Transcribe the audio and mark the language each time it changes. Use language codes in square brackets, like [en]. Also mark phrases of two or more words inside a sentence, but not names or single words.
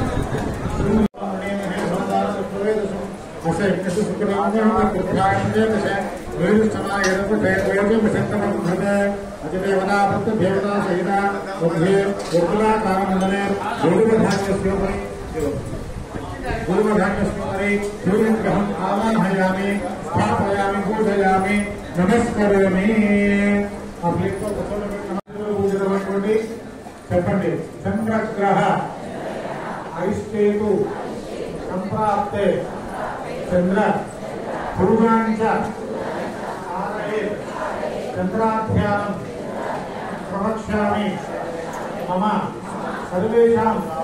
[sa] దేవతా సహిత पूर्वधान्यस्मरे सूर्यग्रहम् आवाहयामि स्थापयामि पूजयामि नमस्करोमि [te] पूजितమైనటువంటి చెప్పండి [sa] చంద్రగ్రహ ఐష్టేతు సంప్రాప్తే చంద్ర పూజాంచ ఆలయే చంద్రాధ్యానం ప్రవక్ష్యామి మమ సర్వేషాం